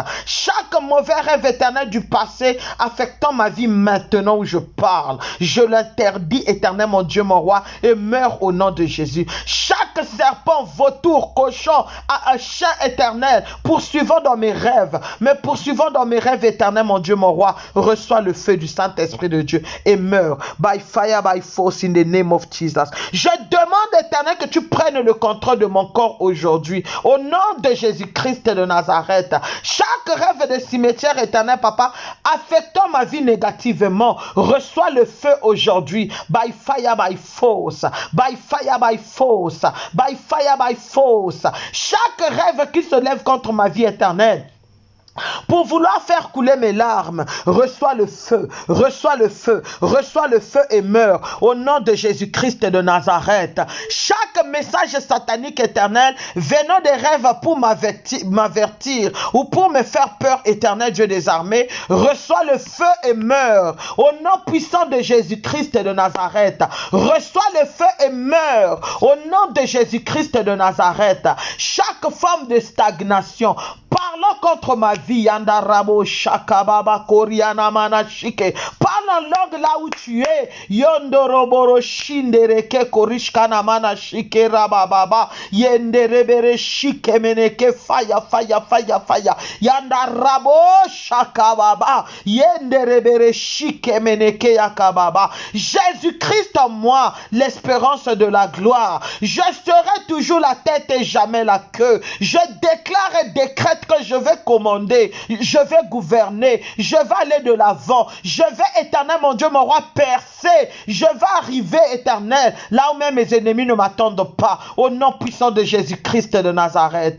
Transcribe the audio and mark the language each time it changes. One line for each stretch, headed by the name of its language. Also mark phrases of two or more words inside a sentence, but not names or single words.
French: Chaque mauvais rêve éternel du passé affectant ma vie maintenant où je parle, je l'interdis éternel, mon Dieu, mon roi, et meurs au nom de Jésus. Chaque serpent, vautour, cochon, a un chien éternel poursuivant dans mes rêves, mais poursuivant dans mes rêves éternels, mon Dieu, mon roi, reçois le feu du Saint-Esprit de Dieu et meurs
English: by fire, by force in the name of Jesus.
French: Je demande éternel que tu prennes le contrôle de mon corps aujourd'hui au nom de Jésus-Christ de Nazareth. Chaque rêve de cimetière éternel, papa, affectant ma vie négativement, reçois le feu aujourd'hui
English: by fire, by force, by fire, by force, by fire, by force.
French: Chaque rêve qui se lève contre ma vie éternelle pour vouloir faire couler mes larmes, reçois le feu, reçois le feu, reçois le feu et meurs au nom de Jésus-Christ de Nazareth. Chaque message satanique éternel venant des rêves pour m'avertir ou pour me faire peur, éternel Dieu des armées, reçois le feu et meurs au nom puissant de Jésus-Christ de Nazareth. Reçois le feu et meurs au nom de Jésus-Christ de Nazareth. Chaque forme de stagnation parlant contre ma vie, Yandarabo Shakababa Koriana Manashike, parle en langue là où tu es, Yondoroboro Shindereke Korishkana Manashike Rabababa, Yenderebere Shike Meneke Faya Faya Faya Faya, Yandarabo Shakababa, Yenderebere Shike Meneke Yakababa. Jésus-Christ en moi, l'espérance de la gloire. Je serai toujours la tête et jamais la queue. Je déclare et décrète que je vais commander, je vais gouverner, je vais aller de l'avant, je vais éternel, mon Dieu, mon roi, percer, je vais arriver éternel, là où même mes ennemis ne m'attendent pas, au nom puissant de Jésus-Christ de Nazareth.